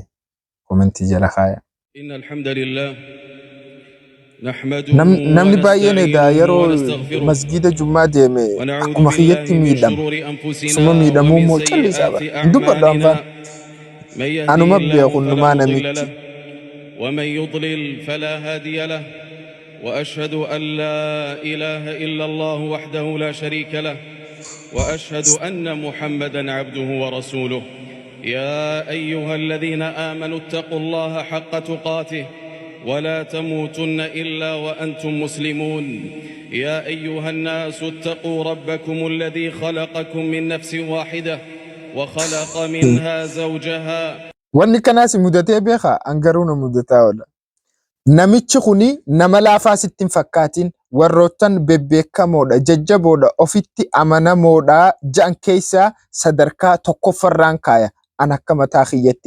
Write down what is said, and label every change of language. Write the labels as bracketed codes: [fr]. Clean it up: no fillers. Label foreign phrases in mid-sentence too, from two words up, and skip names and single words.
[om] Komentii jala kaaya. [ar] إن الحمد لله [om] Namni baay'een egaa yeroo masgiida Jummaa deeme akkuma kiyyatti miidhama. Suma miidhamuu immoo callisaa bara. Dubbadhu anfaan. Anuma beeku numaa namichi. [ar] ومن يضلل فلا هادي له وأشهد أن لا إله إلا الله وحده لا شريك له وأشهد أن محمدا عبده ورسوله يا أيها الذين آمنوا اتقوا الله حق تقاته ولا تموتن إلا وأنتم مسلمون يا أيها الناس اتقوا ربكم الذي خلقكم من نفس واحدة وخلق منها زوجها. [om] Wanni kanaas mudatee beekaa angaruu na mudataa oola. Namichi kuni nama laafaa sitti hin fakkaatin warroottan bebbeekamoodha jajjaboodha ofitti amanamoodha ja'an keessaa sadarkaa tokkoffarraan kaaya. an akka mataa kiyyatti.